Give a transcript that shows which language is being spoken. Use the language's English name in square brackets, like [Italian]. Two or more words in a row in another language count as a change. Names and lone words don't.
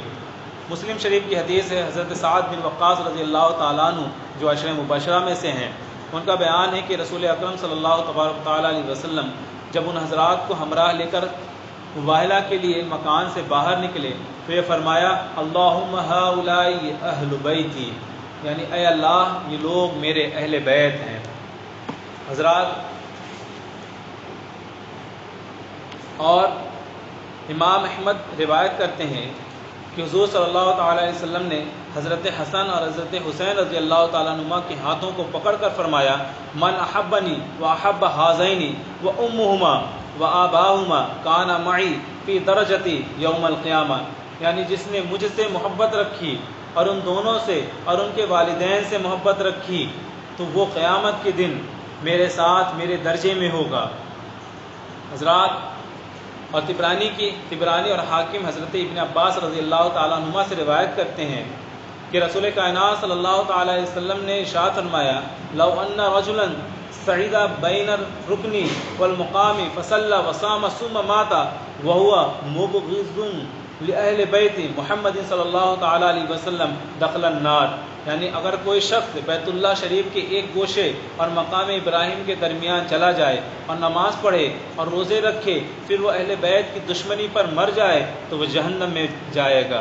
[Urdu] مسلم شریف کی حدیث ہے، حضرت سعد بن وقاص رضی اللہ تعالیٰ عنہ جو عشرہ مبشرہ میں سے ہیں، ان کا بیان ہے کہ رسول اکرم صلی اللہ تبارک تعالیٰ علیہ وسلم جب ان حضرات کو ہمراہ لے کر مباہلہ کے لیے مکان سے باہر نکلے تو یہ فرمایا [Arabic] اللہم ہؤلاء اہل بیتی، [Urdu] یعنی اے اللہ یہ لوگ میرے اہل بیت ہیں۔ حضرات، اور امام احمد روایت کرتے ہیں کہ حضور صلی اللہ تعالیٰ علیہ وسلم نے حضرت حسن اور حضرت حسین رضی اللہ تعالیٰ عنہما کے ہاتھوں کو پکڑ کر فرمایا [Arabic] من احبنی و احب حاذین و امہما و آباہما کان معی فی درجتی یوم القیامہ، [Urdu] یعنی جس نے مجھ سے محبت رکھی اور ان دونوں سے اور ان کے والدین سے محبت رکھی تو وہ قیامت کے دن میرے ساتھ میرے درجے میں ہوگا۔ حضرات، اور طبرانی اور حاکم حضرت ابن عباس رضی اللہ تعالیٰ عنہما سے روایت کرتے ہیں کہ رسول کائنات صلی اللہ تعالیٰ علیہ وسلم نے ارشاد فرمایا [Arabic] لو ان رجلا صعد بین الرکن والمقام فصلى وصام ثم مات وهو مبغض لأہل بیت محمد صلی اللہ تعالی علیہ وسلم دخل النار. [Urdu] یعنی اگر کوئی شخص بیت اللہ شریف کے ایک گوشے اور مقام ابراہیم کے درمیان چلا جائے اور نماز پڑھے اور روزے رکھے پھر وہ اہل بیت کی دشمنی پر مر جائے تو وہ جہنم میں جائے گا.